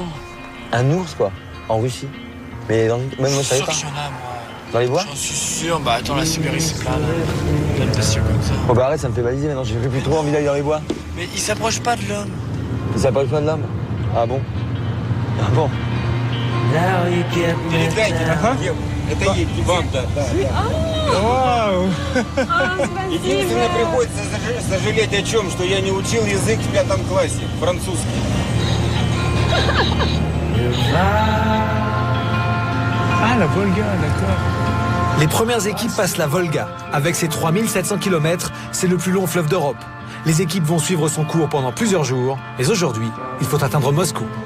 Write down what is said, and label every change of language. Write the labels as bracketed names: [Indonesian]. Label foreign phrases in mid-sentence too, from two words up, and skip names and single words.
[French] Un ours, quoi, en Russie. Mais même moi, je savais pas. Dans les bois? J'en suis sûr. Bah attends, la Sibérie, c'est plein de bestioles comme ça. Oh bah arrête, ça me fait baliser maintenant, j'ai plus trop envie d'aller dans les bois. Mais il s'approche pas de l'homme. Il s'approche pas de l'homme? Ah bon? Ah bon? [Russian] Это едь, вам-то. Вау! Единственное, приходится сожалеть о чем, что я не учил язык в 5 классе, французский. [French] Ah, la Volga, d'accord. Les premières équipes passent la Volga. Avec ses 3700 km, c'est le plus long fleuve d'Europe. Les équipes vont suivre son cours pendant plusieurs jours, mais aujourd'hui, il faut atteindre Moscou.